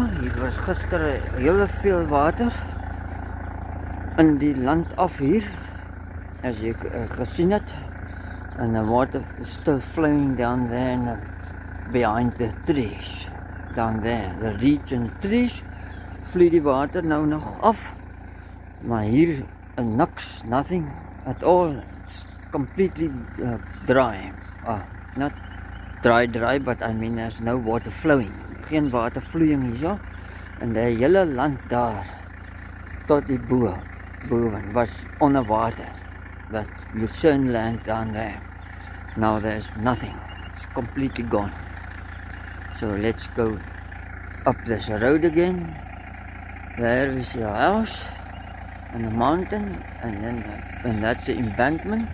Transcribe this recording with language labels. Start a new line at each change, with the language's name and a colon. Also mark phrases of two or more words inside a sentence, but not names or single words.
Afrikaans: Hier was gister heel veel water in die land af hier, as jy gesien het,
English: and the water is still flowing down there and behind the trees down there, the reeds and the trees.
Afrikaans: Vloei die water nou nog af, maar hier
English: nothing at all. It's completely dry. Not dry, but I mean there's no water flowing.
Afrikaans: Geen watervloeiing hierso. En die hele land daar tot die bo. Boven was onder water.
English: That Lucerne land down there. Now there's nothing. It's completely gone. So let's go up this road again. There is your house and the mountain, and that's the embankment.